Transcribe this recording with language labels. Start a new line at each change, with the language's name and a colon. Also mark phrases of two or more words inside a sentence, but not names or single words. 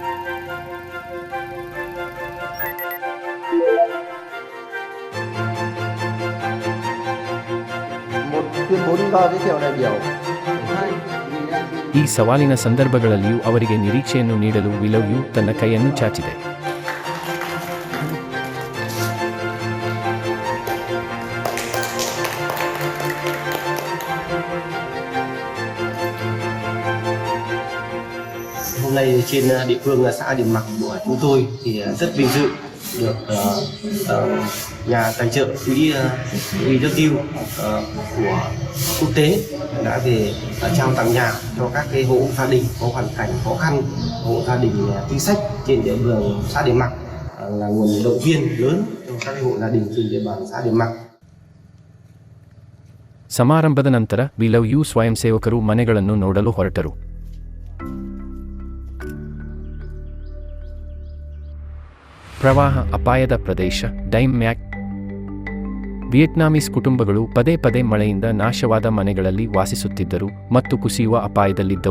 Kannada: ಈ ಸವಾಲಿನ ಸಂದರ್ಭಗಳಲ್ಲಿಯೂ ಅವರಿಗೆ ನಿರೀಕ್ಷೆಯನ್ನು ನೀಡಲು ವಿ ಲವ್ ಯು ತನ್ನ ಕೈಯನ್ನು ಚಾಚಿದೆ.
Vietnamese: Hôm nay trên địa phương là xã Điềm Mạc của chúng tôi thì rất vinh dự được nhà tài trợ quỹ We Love You của quốc tế đã về trao tặng nhà cho các cái hộ gia đình có hoàn cảnh khó khăn, hộ gia đình chính sách trên địa bàn xã Điềm Mạc, là nguồn động viên lớn cho các cái hộ gia đình trên địa bàn xã Điềm Mạc.
Kannada: ಸಮಾರಂಭದ ನಂತರ ವಿ ಲವ್ ಯು ಸ್ವಯಂ ಸೇವಕರು ಮನೆಗಳನ್ನು ನೋಡಲು ಹೊರಟರು. ಪ್ರವಾಹ ಅಪಾಯದ ಪ್ರದೇಶ ಡೈಮ್ ಮ್ಯಾಕ್. ವಿಯೆಟ್ನಾಮೀಸ್ ಕುಟುಂಬಗಳು ಪದೇ ಪದೇ ಮಳೆಯಿಂದ ನಾಶವಾದ ಮನೆಗಳಲ್ಲಿ ವಾಸಿಸುತ್ತಿದ್ದರು ಮತ್ತು ಕುಸಿಯುವ ಅಪಾಯದಲ್ಲಿದ್ದವು.